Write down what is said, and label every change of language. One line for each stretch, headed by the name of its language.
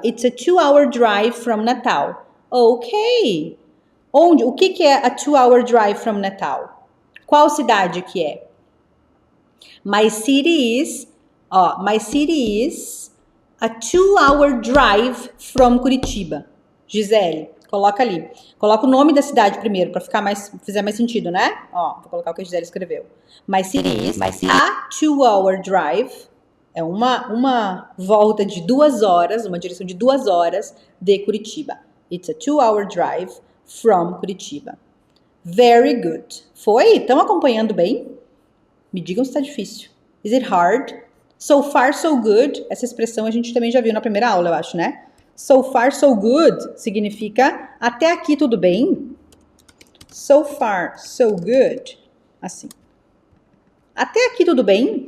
English: It's a 2-hour drive from Natal.
Portuguese: Ok. Onde? O que é
English: a 2-hour drive from Natal?
Portuguese: Qual cidade que é?
English: My city is a 2-hour drive from Curitiba.
Portuguese: Gisele, coloca ali. Coloca o nome da cidade primeiro, para fizer mais sentido, né? Ó, vou colocar o que a Gisele escreveu.
English: My city is a 2-hour drive.
Portuguese: É uma volta de 2 horas, uma direção de 2 horas de Curitiba.
English: It's a 2-hour drive from Curitiba. Very good. Foi?
Portuguese: Estão acompanhando bem? Me digam se está difícil.
English: Is it hard? So far, so good.
Portuguese: Essa expressão a gente também já viu na primeira aula, eu acho, né?
English: So far, so good
Portuguese: significa até aqui tudo bem.
English: So far, so good.
Portuguese: Assim. Até aqui tudo bem?